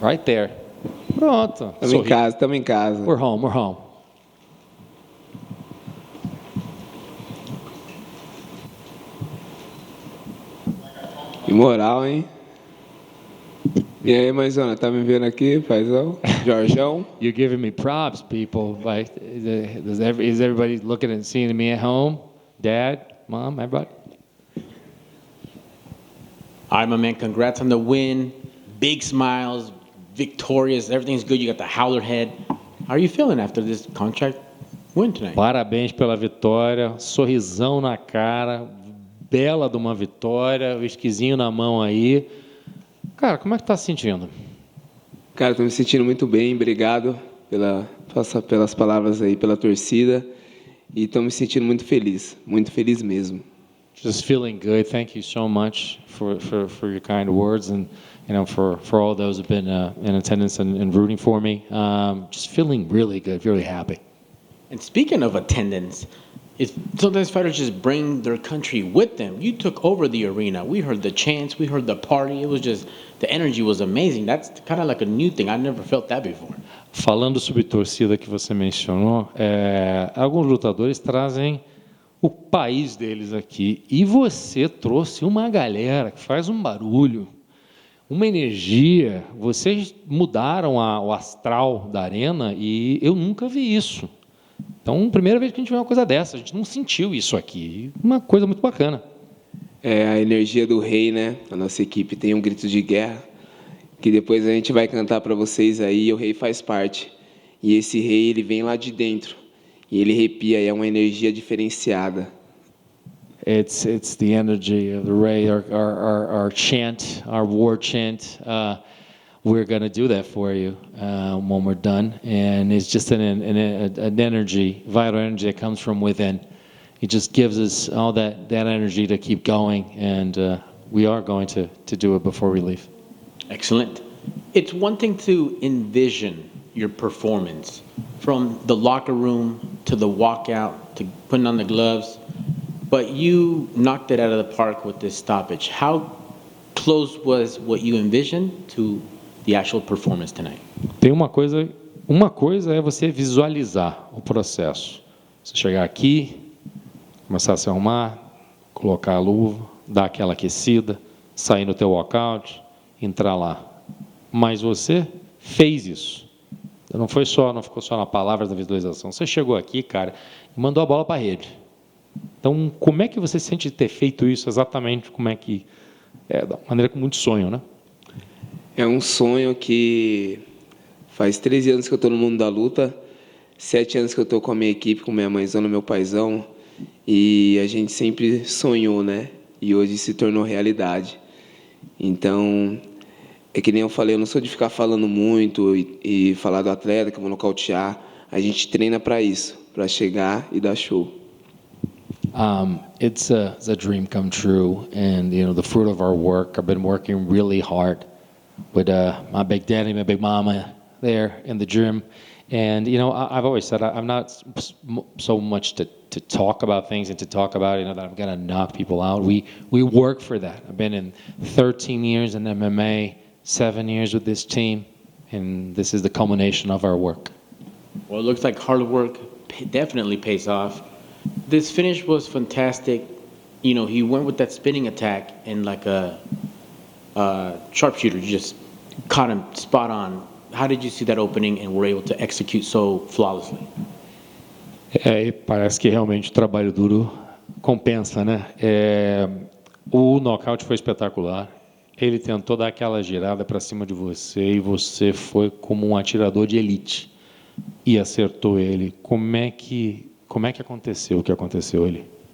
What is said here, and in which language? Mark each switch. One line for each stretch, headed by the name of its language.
English: Right there.
Portuguese: Pronto. Estamos em casa.
English: We're home.
Portuguese: Que moral, hein? E aí, Maisona, tá me vendo aqui, paizão? Jorjão?
English: You're giving me props, people. Like, is everybody looking and seeing me at home? Dad, Mom, everybody? All right, my man, congrats on the win. Big smiles, victorious, everything's good. You got the howler head. How are you feeling after this contract win tonight?
Portuguese: Parabéns pela vitória, sorrisão na cara, bela de uma vitória, o esquisinho na mão aí. Cara, como é que tá se sentindo? Cara, tô me sentindo muito bem, obrigado pelas palavras aí, pela torcida. E tô me sentindo muito feliz mesmo.
English: Just feeling good. Thank you so much for your kind words and for all those who've been in attendance and rooting for me. Just feeling really good, really happy. And speaking of attendance, sometimes fighters just bring their country with them. You took over the arena. We heard the chants, we heard the party. It was just, the energy was amazing. That's kind of like a new thing. I never felt that before.
Portuguese: Falando sobre torcida que você mencionou, alguns lutadores trazem o país deles aqui. E você trouxe uma galera que faz um barulho, uma energia. Vocês mudaram o astral da arena e eu nunca vi isso. Então, primeira vez que a gente vê uma coisa dessa, a gente não sentiu isso aqui. Uma coisa muito bacana. É a energia do rei, né? A nossa equipe tem um grito de guerra, que depois a gente vai cantar para vocês aí, e o rei faz parte. E esse rei, ele vem lá de dentro. E ele arrepia, é uma energia diferenciada.
English: It's the energy of the Ray, our chant, our war chant. We're going to do that for you when we're done. And it's just an energy, vital energy that comes from within. It just gives us all that energy to keep going. And we are going to do it before we leave. Excellent. It's one thing to envision your performance, from the locker room to the walkout to putting on the gloves, but you knocked it out of the park with this stoppage. How close was what you envisioned to the actual performance tonight?
Portuguese: Tem uma coisa é você visualizar o processo. Você chegar aqui, começar a se arrumar, colocar a luva, dar aquela aquecida, sair no teu walkout, entrar lá. Mas você fez isso. Não ficou só na palavra da visualização. Você chegou aqui, cara, e mandou a bola para a rede. Então, como é que você sente de ter feito isso exatamente? Como é que da maneira com muito sonho, né? É um sonho que faz 13 anos que eu estou no mundo da luta, 7 anos que eu estou com a minha equipe, com minha mãezona, meu paizão, e a gente sempre sonhou, né? E hoje se tornou realidade. Então, é que nem eu falei, eu não sou de ficar falando muito e falar do atleta que eu vou nocautear. A gente treina para isso, para chegar e dar show.
English: It's a dream come true, and the fruit of our work. I've been working really hard with my big daddy, my big mama there in the gym, and I've always said I'm not so much to talk about things and to talk about that I'm gonna knock people out. We work for that. I've been in 13 years in MMA, 7 years with this team, and this is the culmination of our work. Well, it looks like hard work definitely pays off. This finish was fantastic. He went with that spinning attack and like a sharpshooter, just caught him spot on. How did you see that opening and were able to execute so flawlessly?
Portuguese: Parece que realmente o trabalho duro compensa, né? O knockout foi espetacular. Ele tentou dar aquela girada para cima de você e você foi como um atirador de elite e acertou ele. Como é que aconteceu o que aconteceu ali?